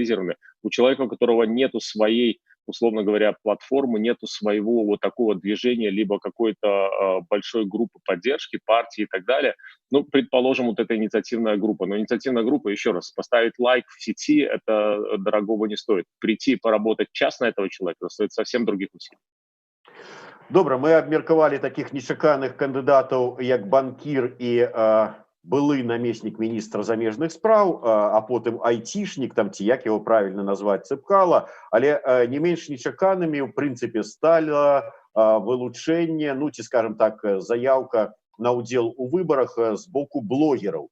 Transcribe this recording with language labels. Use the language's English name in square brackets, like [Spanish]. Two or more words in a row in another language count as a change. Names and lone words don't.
[Russian] У человека, у которого нету своей условно говоря, платформу, нету своего вот такого движения, либо какой-то большой группы поддержки, партии и так далее. Ну, предположим, вот эта инициативная группа. Но инициативная группа, еще раз, поставить лайк в сети, это дорогого не стоит. Прийти и поработать час на этого человека стоит совсем других усилий. [Belarusian] Добра, мы абмеркавалі таких нечаканых кандыдатаў як банкір і былы намеснік міністра замежных спраў, а потым айцішнік, там ці як яго правільна назваць, Цыпкала, але не менш нечаканымі ў прынцыпе стала вылучэнне, ну ці скажем так, заяўка на ўдзел у выбарах з боку блогераў.